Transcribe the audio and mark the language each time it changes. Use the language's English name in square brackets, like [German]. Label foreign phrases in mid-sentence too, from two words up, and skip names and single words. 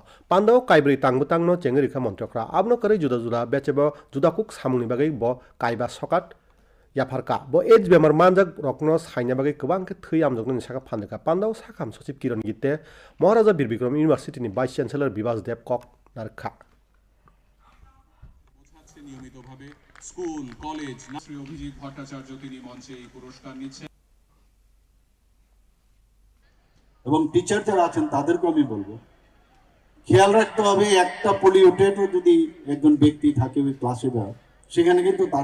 [Kok Borok] Pandao kaibri tangbutang no chengri rikha mantri okra. Abno kare juda juda bechebo juda kuk samungni bagai bo kaiba sokat yafarka bo AIDS bemar manjak rokno saina bagai kwbang ke thoi amjokno saka phandeka pandao sakam sachib kiran gitte Maharaja Bir Bikram University ni [English] Vice Chancellor [Kok Borok] Bibas Dev Kok narkha [Bangla] নিয়মিতভাবে স্কুল কলেজ শ্রী অভিজিৎ ভট্টাচার্য তিনি মঞ্চে এই পুরস্কার নিচ্ছেন এবং টিচার যারা আছেন তাদেরকে আমি বলবো খেয়াল রাখতে হবে একটা পলিউটেডও যদি একজন ব্যক্তি থাকে ওই ক্লাসে বা সেখানে কিন্তু তার